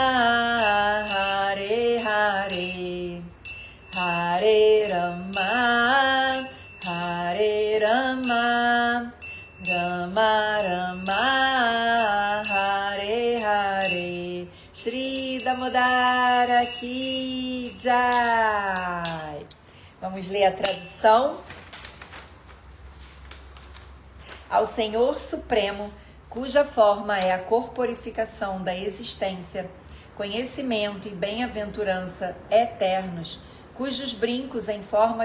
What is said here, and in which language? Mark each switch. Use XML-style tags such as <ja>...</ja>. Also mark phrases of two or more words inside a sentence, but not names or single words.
<sa>Hare Hare Hare Rama, Hare Rama, Rama Rama, Hare Hare, Shri Damodara Ki Jai.</sa> <pt>Vamos ler a tradução. Ao Senhor Supremo, cuja forma é a corporificação da existência, conhecimento e bem-aventurança eternos, cujos brincos em forma</pt>